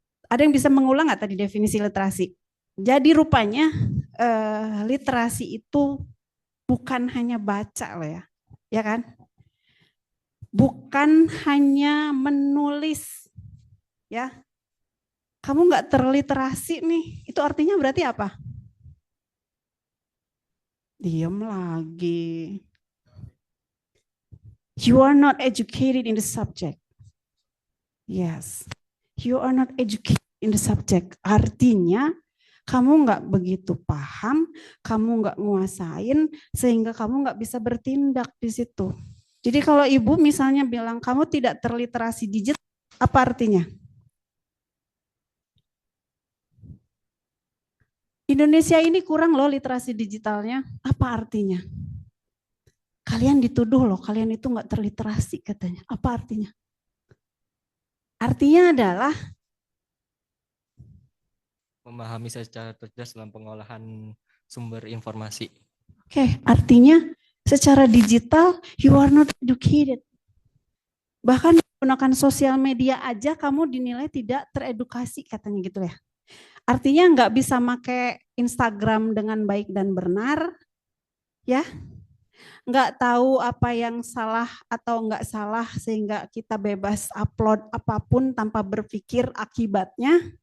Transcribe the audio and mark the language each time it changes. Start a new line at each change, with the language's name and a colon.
Indonesian: Ada yang bisa mengulang nggak tadi definisi literasi? Jadi rupanya literasi itu bukan hanya baca loh ya kan? Bukan hanya menulis, ya. Kamu nggak terliterasi nih, itu artinya berarti apa? Diam lagi.
English: You are not educated in the subject. Yes, you are not educated in the subject.
Indonesian: Artinya kamu nggak begitu paham, kamu nggak nguasain, sehingga kamu nggak bisa bertindak di situ. Jadi kalau ibu misalnya bilang kamu tidak terliterasi digital, apa artinya? Indonesia ini kurang loh literasi digitalnya. Apa artinya? Kalian dituduh loh, kalian itu nggak terliterasi katanya. Apa artinya? Artinya adalah Memahami secara cerdas dalam pengolahan sumber informasi. Oke, artinya secara digital
English: you are not educated.
Indonesian: Bahkan menggunakan sosial media aja kamu dinilai tidak teredukasi katanya gitu ya. Artinya nggak bisa pakai Instagram dengan baik dan benar, ya. Nggak tahu apa yang salah atau nggak salah sehingga kita bebas upload apapun tanpa berpikir akibatnya.